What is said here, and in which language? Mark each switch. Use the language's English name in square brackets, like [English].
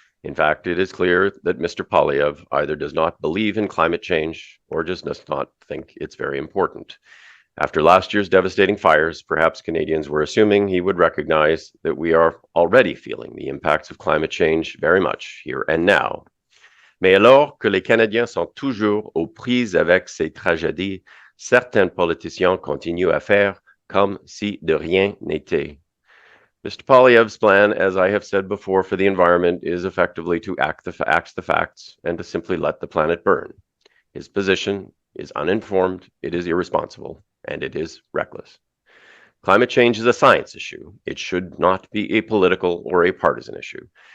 [English] In fact, it is clear that Mr. Poilievre either does not believe in climate change or just does not think it's very important. After last year's devastating fires, perhaps Canadians were assuming he would recognize that we are already feeling the impacts of climate change very much here and now. [French] Mais alors que les Canadiens sont toujours aux prises avec ces tragédies, certains politiciens continuent à faire comme si de rien n'était. [English] Mr. Poilievre's plan, as I have said before, for the environment is effectively to act the facts and to simply let the planet burn. His position is uninformed, it is irresponsible, and it is reckless. Climate change is a science issue. It should not be a political or a partisan issue.